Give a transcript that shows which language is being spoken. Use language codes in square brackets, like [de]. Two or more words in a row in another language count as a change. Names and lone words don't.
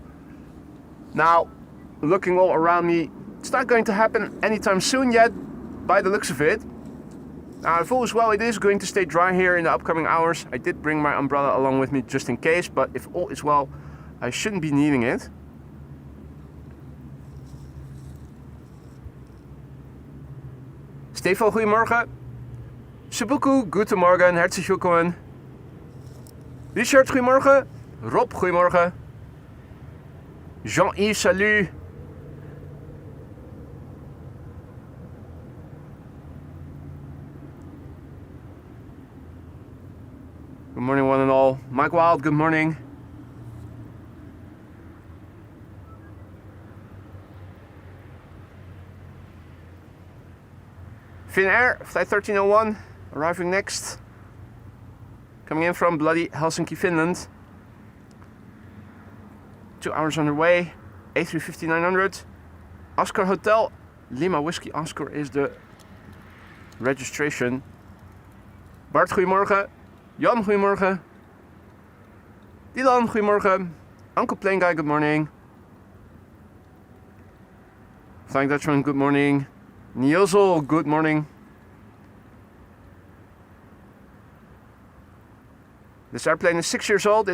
[en] Now, looking all around me, it's not going to happen anytime soon yet, by the looks of it. Now, if all is well, it is going to stay dry here in the upcoming hours. I did bring my umbrella along with me just in case, but if all is well, I shouldn't be needing it. Stefan, goedemorgen. Subuku, goedemorgen, [de] herzlich willkommen. [en] Richard, goedemorgen. Rob, goedemorgen. Jean-Yves, salut. Good morning, one and all. Mike Wild, good morning. Finnair, flight 1301, arriving next. Coming in from bloody Helsinki, Finland. 2 hours underway. A350-900. Oscar Hotel, Lima Whiskey Oscar is the registration. Bart, goedemorgen. Jan, goedemorgen. Dylan, goedemorgen. Uncle Plane Guy, good morning. Flying Dutchman, good morning. Nielzel, good morning. This airplane is 6 years old.